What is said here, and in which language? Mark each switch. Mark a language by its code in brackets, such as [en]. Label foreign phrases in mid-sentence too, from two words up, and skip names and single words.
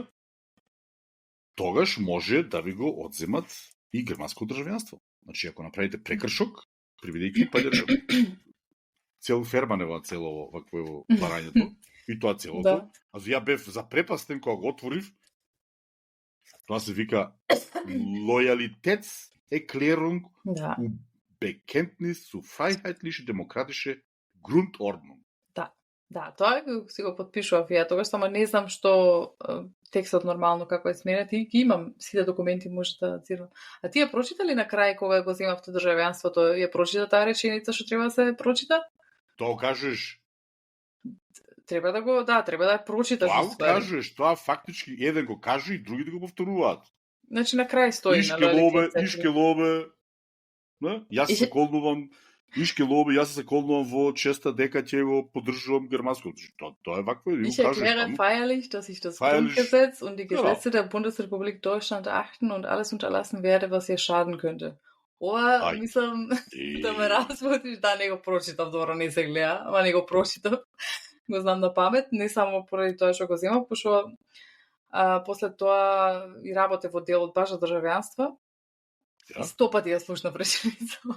[mk] Тогаш може да ви го одземат и германско државјанство. Значи, ако направите прекршок, бидејќи цел ферманева цело вакво барањето, и тоа целото. Да. А ја бев запрепастен кога го отворив. Тоа се вика [de] Loyalitätserklärung und Bekenntnis zu freiheitliche demokratische Grundordnung. [mk] Да, тоа си го подпишував ја тогаш, само не знам што текстот нормално како е сменет и ги имам сите документи, може да цирам. А ти ја прочитали на крај кога го земавте државјанството, ја прочита таа реченица што треба да се прочита? Тоа кажеш? Треба да ја прочиташ Тоа го уствари. кажеш, тоа фактички еден го каже и другите го повторуваат. Значи на крај стои на [de] Ich gelobe, не? [mk] Јас се колнувам, [de] ich gelobe, [mk] јас се колнувам во честа дека ќе го поддржувам германското. Тоа е вакво и го [de] Ich [mk] кажеш [de] erkläre [mk] таму. [de] feierlich, dass ich das Feierlich, Grundgesetz und die genau. Gesetze der Bundesrepublik Deutschland achten und alles unterlassen werde, was ihr schaden könnte. [mk] Ова, Ај. мислам, да ме разбудиш, да, не го прочитав, добро, не се гледа, ама не го прочитав. Го знам на памет, не само поради тоа што го земав, пошто после тоа и работев во делот баш за државјанство. [de] Ja. [mk] И 100 пати ја слушнав реченицата.